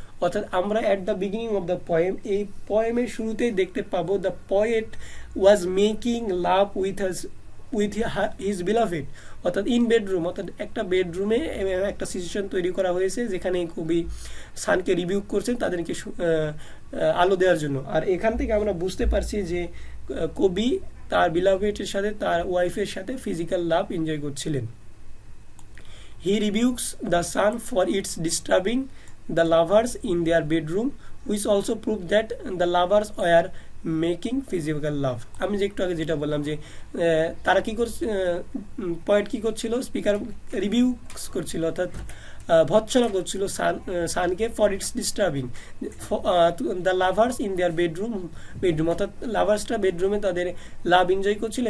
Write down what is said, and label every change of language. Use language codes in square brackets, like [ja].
[bn] অর্থাৎ আমরা [en] at the beginning of the poem, [bn] এই পোয়েমের শুরুতেই দেখতে পাবো [en] the poet was making love with his beloved, [bn] অর্থাৎ ইন বেডরুম, অর্থাৎ একটা বেডরুমে একটা সিচুয়েশন তৈরি করা হয়েছে যেখানে কবি সানকে রিভিউ করছেন তাদেরকে আলো দেওয়ার জন্য। আর এখান থেকে আমরা বুঝতে পারছি যে কবি তার বিলাভেডের সাথে, তার ওয়াইফের সাথে ফিজিক্যাল লাভ এনজয় করছিলেন। [en] He rebukes the sun for its disturbing the lovers in their bedroom, which also proved that the lovers were making physical love. [bn] আমি যে একটু আগে যেটা বললাম যে তারা কি করছে, পয়েট কি করছিল, স্পিকার রিভিউ করছিল, অর্থাৎ ভৎসনা করছিল সানকে [en] for its disturbing the lovers in their bedroom, [bn] অর্থাৎ লাভার্সটা বেডরুমে তাদের লাভ এনজয় করছিল।